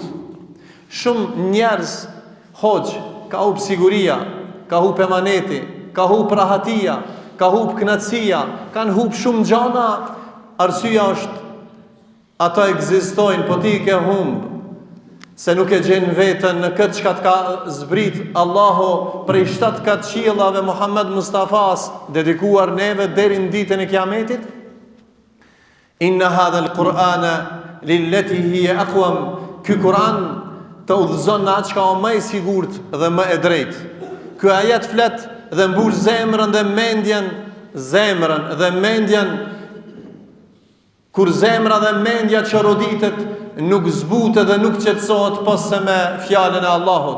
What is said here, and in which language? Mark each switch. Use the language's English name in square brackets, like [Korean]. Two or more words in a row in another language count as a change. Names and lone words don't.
[Albanian] Shumë njerëz hoxh ka hub siguria, ka hub emaneti, ka hub rahatia, ka hub kënaqësia, kanë hub shumë gjana. Arsyeja është ato ekzistojnë, po ti ke humb se nuk e gjen veten në këtë çka të ka zbrit Allahu prej 7 qiellave Muhammed Mustafas dedikuar neve deri në ditën e Kiametit. [Arabic] إن هذا القرآن للتي هي أقوم. [Albanian] Ky Kur'an të udhëzon në atë çka është më I sigurt dhe më e drejtë. Ky ajet flet dhe mbul zemrën dhe mendjen, kur zemra dhe mendja që roditet nuk zbutet dhe nuk qetësohet posa me fjalën e Allahut.